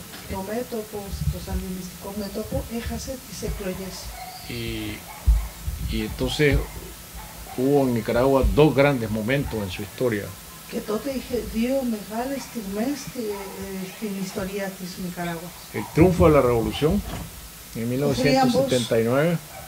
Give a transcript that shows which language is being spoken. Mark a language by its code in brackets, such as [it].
[el] το μέτωπο, το σανδινιστικό μέτωπο έχασε τις εκλογές. [es] Y entonces hubo en Nicaragua dos grandes momentos en su historia. [el] Και τότε είχε δύο μεγάλες στιγμές στην ιστορία της Νικαράγουας. [es] El triunfo de la revolución en 1979